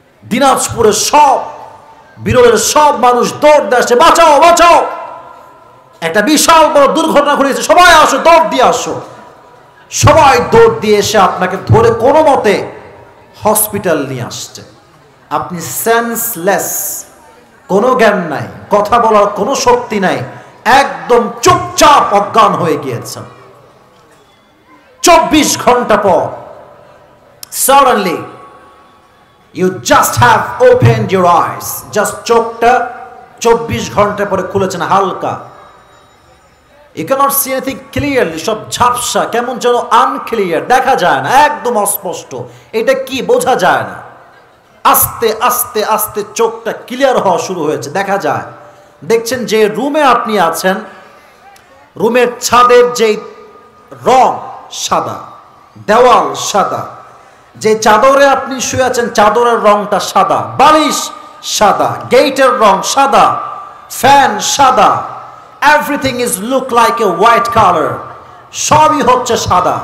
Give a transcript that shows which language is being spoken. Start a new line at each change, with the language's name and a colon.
Bangla: দিনাজপুরের সব, বিরলের সব মানুষ দৌড় দিয়ে আসছে, বাঁচাও বাঁচাও, একটা বিশাল বড় দুর্ঘটনা ঘটেছে, সবাই আসো, দৌড় দিয়ে আসো। সবাই দৌড় দিয়ে এসে আপনাকে ধরে কোনো মতে হসপিটাল নিয়ে আসছে। আপনি সেন্সলেস, কোনো জ্ঞান নাই, কথা বলার কোনো শক্তি নাই, একদম চুপচাপ অজ্ঞান হয়ে গিয়েছেন। 24 ঘন্টা পর
English: suddenly you just have opened your eyes, just
Bangla: চোখটা 24 ঘন্টা পরে খুলেছেন হালকা।
English: You cannot see anything clearly,
Bangla: সব ঝাপসা, কেমন যেন আনক্লিয়ার, দেখা যায় না, একদম অস্পষ্ট, এটা কি বোঝা যায় না। আস্তে আস্তে আস্তে চোখটা ক্লিয়ার হওয়া শুরু হয়েছে, দেখা যায়। দেখছেন যে রুমে আপনি আছেন, রুমের ছাদের যে রং সাদা, দেওয়াল সাদা, যে চাদরে আপনি শুয়ে আছেন চাদরের রংটা সাদা, বালিশ সাদা, গেটের রং সাদা, ফ্যান সাদা,
English: everything is look like a white colour,
Bangla: সবই হচ্ছে সাদা।